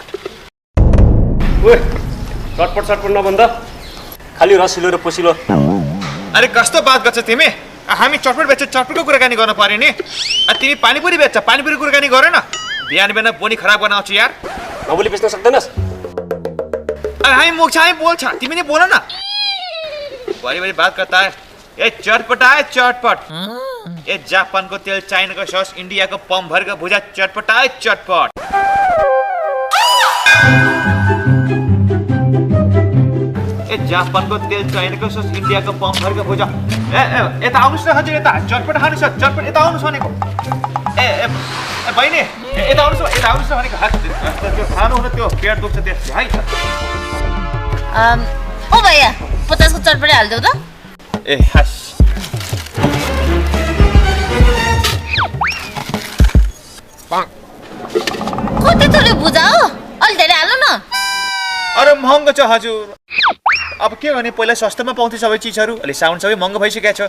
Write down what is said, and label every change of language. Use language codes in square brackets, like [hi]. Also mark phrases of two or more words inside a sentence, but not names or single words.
[ne] ओए चटपट नभन्दा खाली रसिलो र पोसिलो। अरे कस्तो बात गर्छ तिमी? हामी चटपट बेच्छ चटपटको कुराकानी गर्न पर्यो नि। तिमी पानीपुरी बेच्छ पानीपुरी कुराकानी गर न। बिहान बिहान बोनी खराब बनाउँछु यार। नबोली बेच्न सक्दैनस्? अरे हामी मुख चाहिँ बोल्छ तिमी नै बोल न। [hi] बड़ी बड़ी बात करता है। ये चटपट ये जापान को तेल, चाइना का सॉस, इंडिया को पम भर का भुजा चटपट। ये जापान को तेल, चाइना का सॉस, इंडिया को पम भर का भुजा। [ne] यता आउनुस् न हजुर यता चटपट खानुस् चटपट यता आउनुस् भनेको। ए बहिनी यता आउनुस् न भनेको। हात त्यो खानु हुन त्यो पेट दुख्छ त्यसले है। ओ भैया 50 को चटपटे हाल्देऊ त। ए हस कति थोरै बुझा हो? अलि धेरै हाल्नु न। अरे महँगो छ हजुर। अब के गर्ने पहिला सस्तोमा पाउँथे सबै चिजहरू। अहिले साउन्ड सबै महँगो भइसकेको छ।